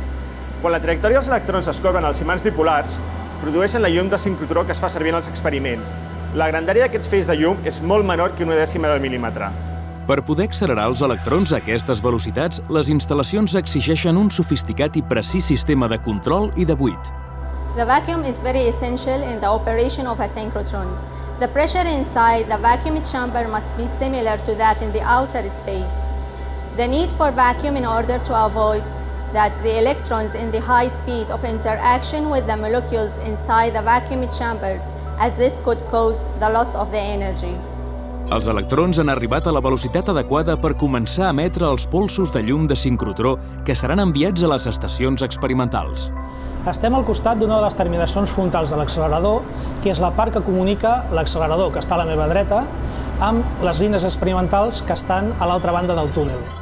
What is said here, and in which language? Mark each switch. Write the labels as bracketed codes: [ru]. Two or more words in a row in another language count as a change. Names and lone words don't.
[ca] Quan la trajectòria dels electrons es corben als imants dipolars, produeixen la llum de sincrotró que es fa servir en els experiments. La grandària d'aquests feix de llum és molt menor que una dècima de mil·límetre. Per poder accelerar els electrons a aquestes velocitats, les instal·lacions exigeixen un sofisticat i precís sistema de control i de buit. [en] The vacuum is very essential in the operation of a synchrotron. The pressure inside the vacuum chamber must be similar to that in the outer space. The need for vacuum in order to avoid that the electrons in the high speed of interaction with the molecules inside the vacuum chambers, as this could cause the loss of the energy. [ca] Els electrons han arribat a la velocitat adequada per començar a emetre els polsos de llum de sincrotró que seran enviats a les estacions experimentals. Estem al costat d'una de les terminacions frontals de l'accelerador, que és la part que comunica l'accelerador, que està a la meva dreta, amb les línies experimentals que estan a l'altra banda del túnel.